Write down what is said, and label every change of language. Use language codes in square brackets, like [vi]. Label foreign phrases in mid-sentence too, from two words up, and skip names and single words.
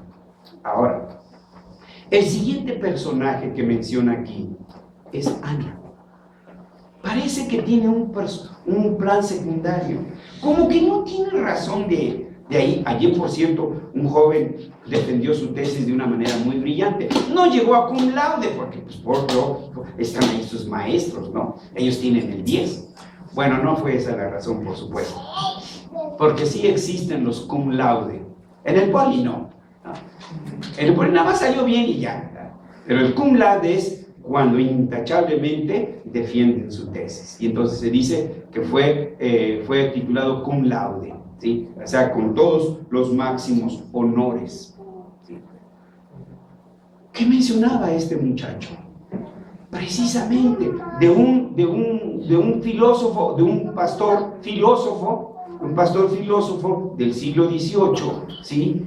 [es] Ahora, el siguiente personaje que menciona aquí es Ana. Parece que tiene un plan secundario, como que no tiene razón de ahí. Ayer, por cierto, un joven defendió su tesis de una manera muy brillante. No llegó a [la] cum laude, [es] porque pues por lógico están ahí sus maestros, ¿no? Ellos tienen el 10. Bueno, no fue esa la razón, por supuesto, porque sí existen los [la] cum laude. [es] En el poli no. En el poli nada más salió bien y ya. Pero el [la] cum laude [es] es cuando intachablemente defienden su tesis. Y entonces se dice que fue titulado [la] cum laude, [es] ¿sí? O sea, con todos los máximos honores, ¿sí? ¿Qué mencionaba este muchacho? Precisamente de un filósofo, de un pastor filósofo del siglo XVIII, ¿sí?